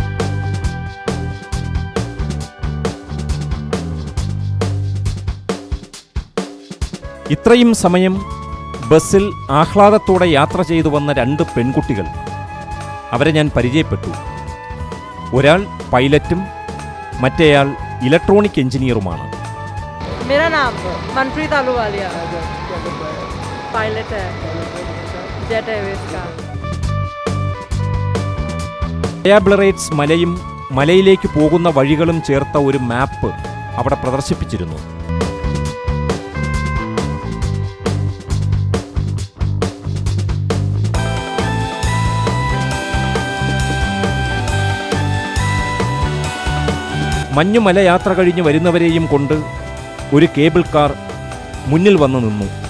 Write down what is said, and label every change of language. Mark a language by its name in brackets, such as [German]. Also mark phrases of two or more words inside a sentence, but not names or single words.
[Malayalam] ഇത്രയും സമയം ബസ്സിൽ ആഹ്ലാദത്തോടെ യാത്ര ചെയ്തു വന്ന 2 പെൺകുട്ടികൾ, അവരെ ഞാൻ പരിചയപ്പെട്ടു. ഒരാൾ പൈലറ്റും മറ്റേയാൾ ഇലക്ട്രോണിക് എഞ്ചിനീയറുമാണ്. [Hindi] मेरा नाम मनप्रीत आलूवालिया, पायलट है जेट एयरवेज का. [Malayalam] ഡയാബ്ലറേറ്റ്സ് മലയും മലയിലേക്ക് പോകുന്ന വഴികളും ചേർത്ത ഒരു മാപ്പ് അവിടെ പ്രദർശിപ്പിച്ചിരുന്നു. മഞ്ഞുമല യാത്ര കഴിഞ്ഞ് വരുന്നവരെയും കൊണ്ട് ഒരു കേബിൾ കാർ മുന്നിൽ വന്ന് നിന്നു.